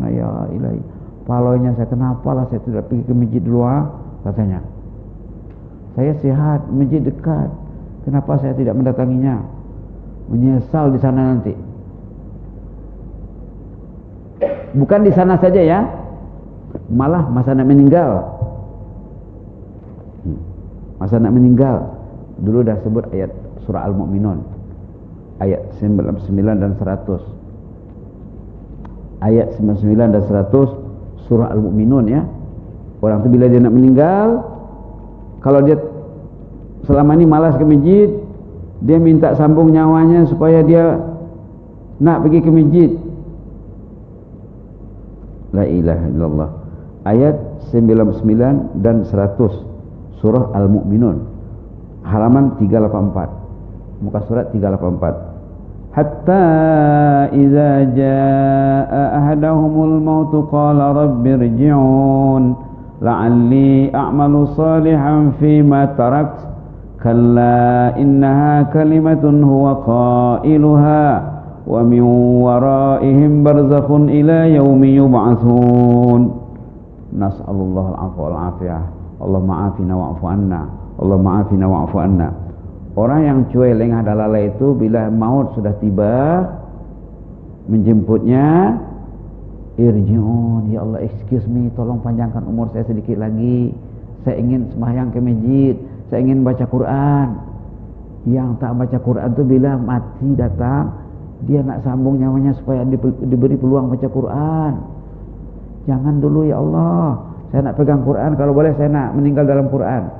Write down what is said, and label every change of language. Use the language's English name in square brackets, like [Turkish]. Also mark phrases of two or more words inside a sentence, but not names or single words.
[Malay] Ya Ilahi, palonya saya, kenapalah saya tidak pergi ke masjid luar, katanya. Saya sehat, masjid dekat, kenapa saya tidak mendatanginya? Menyesal di sana nanti. Bukan di sana saja ya, malah masa nak meninggal. Masa nak meninggal, dulu dah sebut ayat surah Al-Mu'minun, ayat 99 dan 100. Ayat 99 dan 100 surah Al-Mu'minun ya. Orang tu bila dia nak meninggal, kalau dia selama ini malas ke masjid, dia minta sambung nyawanya supaya dia nak pergi ke masjid. [Arabic] لا إله إلا الله. [Malay] Ayat 99 dan 100 surah Al-Mu'minun, halaman 384, muka surat 384. [Arabic] حتى إذا جاء أحدهم الموت قال رب ارجعون لعلي أعمل صالحا فيما تركت كلا إنها كلمة هو قائلها ومن ورائهم برزخ إلى يوم يبعثون. نسأل الله العفو والعافية. الله عافنا واعف عنا. الله عافنا واعف عنا. [Malay] Orang yang cuek, lengah dan lalai itu bila maut sudah tiba menjemputnya, irji'un, ya Allah, [English] excuse me, [Malay] tolong panjangkan umur saya sedikit lagi. Saya ingin sembahyang ke masjid, saya ingin baca Quran. Yang tak baca Quran itu bila mati datang, dia nak sambung nyawanya supaya diberi peluang baca Quran. Jangan dulu ya Allah, saya nak pegang Quran, kalau boleh saya nak meninggal dalam Quran.